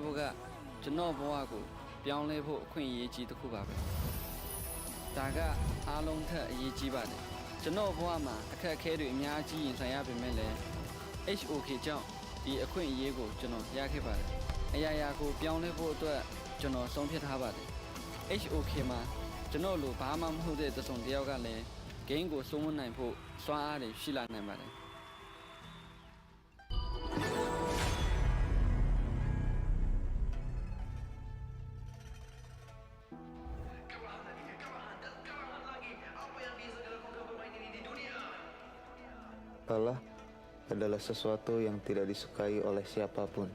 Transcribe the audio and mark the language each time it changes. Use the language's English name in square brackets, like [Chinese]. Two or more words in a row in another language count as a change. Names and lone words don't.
[Burmese] ဖို့ကကျွန်တော်ဘဝကိုပြောင်းလဲဖို့အခွင့်အရေးကြီးတစ်ခုပါပဲဒါကအားလုံးထက်အရေးကြီးပါတယ်ကျွန်တော်ဘဝမှာအခက်အခဲတွေအများကြီးရင်ဆိုင်ရပေမဲ့လည်း HOK ကြောင့်ဒီအခွင့်အရေးကိုကျွန်တော်ရခဲ့ပါတယ်အရာရာကိုပြောင်းလဲဖို့အတွက်ကျွန်တော်ဆုံးဖြတ်ထားပါတယ် HOK မှာကျွန်တော်လိုဘာမှမဟုတ်တဲ့တစုံတစ်ယောက်ကလည်း game ကိုစိုးမိုးနိုင်ဖို့စွမ်းအားတွေရှိလာနိုင်ပါတယ် [Indonesian] Kalah adalah sesuatu yang tidak disukai oleh siapapun.